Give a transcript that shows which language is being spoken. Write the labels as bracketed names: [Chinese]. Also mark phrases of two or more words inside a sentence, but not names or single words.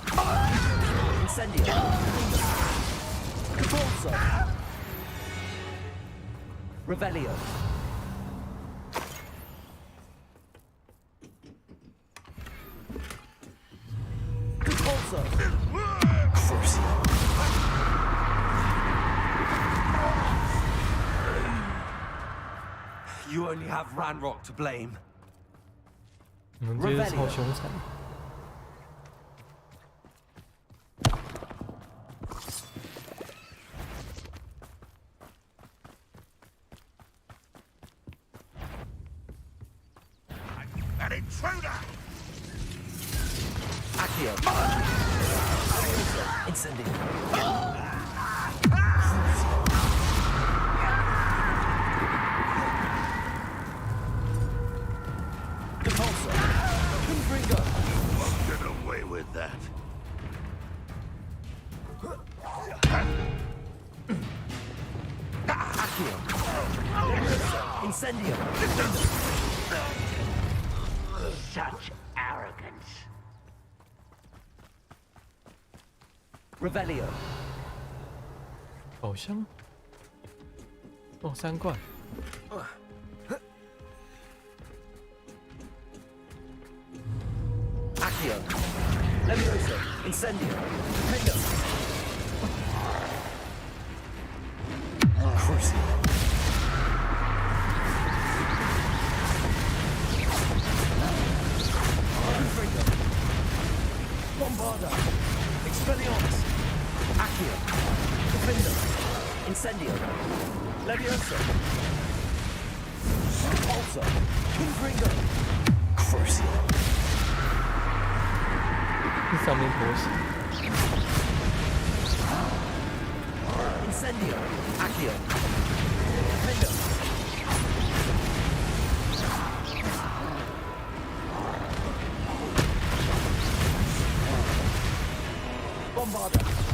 [Latin] Incendio! Capulso! Revelio! Capulso! Crucio! [English] You only have Ranrock to blame. [Chinese] 你们这些超凶残。 [English] An intruder! [Latin] Accio! Incendio! Capulso! Confringo! [English] Won't get away with that. [Latin] Accio! Incendio! [English] Such arrogance. [Latin] Revelio. [Chinese] 宝箱。哦，3罐。 [Latin] Accio. Levioso. Incendio. Defender. Crucio. Confringo. Bombardo. Expelliarmus. Accio. Defender. Incendio. Levioso. Capulso. Confringo. Crucio. [Chinese] 这上面拖鞋。 [Latin] Incendio. Accio. Defender. Bombardo.